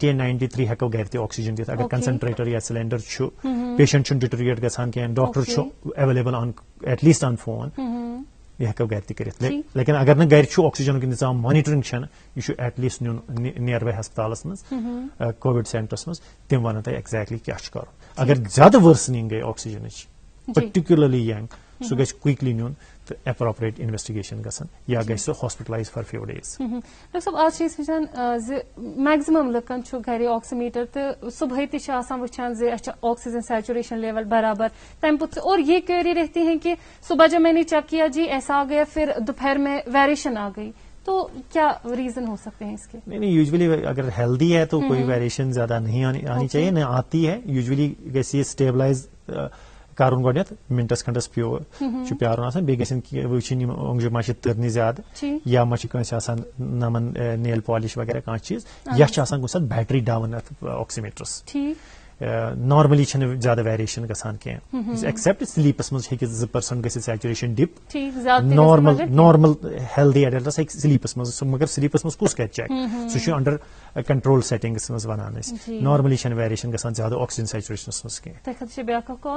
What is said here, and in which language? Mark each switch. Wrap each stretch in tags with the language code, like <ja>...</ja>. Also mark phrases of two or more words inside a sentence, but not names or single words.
<ks>اینڈ 93 ہیٚکو گرِ تہِ آکسیجن دِتھ اگر کنسنٹریٹر یا سلینڈر چھُ پیشنٹ چھُنہٕ ڈِٹریٹ گژھان کینٛہہ ڈاکٹر چھُ</ks> <en>available on at least on phone</en> <ks>یہِ ہیٚکو گرِ تہِ کٔرِتھ لیکن اگر نہٕ گرِ چھُ آکسیجنُک انتظام مانِٹرنگ چھنہٕ یہِ چھُ</ks> <en>at least</en> <ks>نیُن نِیر باے ہسپتالس منٛز کووِڈ سینٹرس منٛز تِم ونن تۄہہِ ایگزیکٹلی کیٛاہ چھُ کرُن اگر زیادٕ ؤرسنِنگ گٔے آکسیجنٕچ</ks> <en>particularly young</en> <ks>سُہ گژھِ کُیکلی نیُن تہٕ</ks> <en>appropriate investigation</en> <ks>گژھن یا گژھِ سُہ</ks> <en>hospitalize for few days</en> <ks>ڈاکٹر صٲب آز چھِ أسۍ وٕچھان زِ میکزِمم لُکن چھُ گرِ آکسیمیٹر تہٕ صبحٲے تہِ چھِ آسان وٕچھان زِ اَسہِ چھِ</ks> <en>oxygen saturation level</en> <ks>برابر تمہِ پوٚتُس</ks> <ur>اور یہ کیوری رہتی ہیں کہ صبح جب میں نے چیک کیا جی ایسا آ گیا پھر دوپہر میں ویریشن آ گئی تو کیا ریزن ہو سکتے ہیں اس کے؟ نہیں یوزلی اگر ہیلدی ہے تو کوئی ویریشن زیادہ نہیں آنی چاہیے نہ آتی ہے یوزلی</ur> <ks>گژھِ یہ اسٹیبلائز کرن گۄڈنٮ۪تھ منٹس کھنڈس پیارُن آسان بیٚیہِ گژھن وٕچھِنۍ یِم اوٚنٛگجہِ ما چھِ تٔرنہِ زیادٕ یا ما چھِ کٲنٛسہِ آسان نمن</ks> <en>nail polish</en> <ks>وغیرہ کانٛہہ چیٖز یا چھِ آسان کُنہِ ساتہٕ</ks> <en>battery down</en> <ks>اتھ آکسیمیٹرس نارملی چھنہٕ زیادٕ ویریشن گژھان کینٛہہ ایکسپٹ سلیپس منٛز ہیٚکہِ 2% گٔژھِتھ</ks> <en>saturation dip normal healthy adults</en> <ks>ہیٚکہِ سلیپس منٛز مگر سلیپس منٛز کُس کرِ چیک سُہ چھُ</ks> <en>under control settings</en> <ks>منٛز ونان أسۍ نارملی چھنہٕ ویریشن گژھان زیادٕ آکسیجن سیچوریشنس منٛز کینٛہہ.</ks>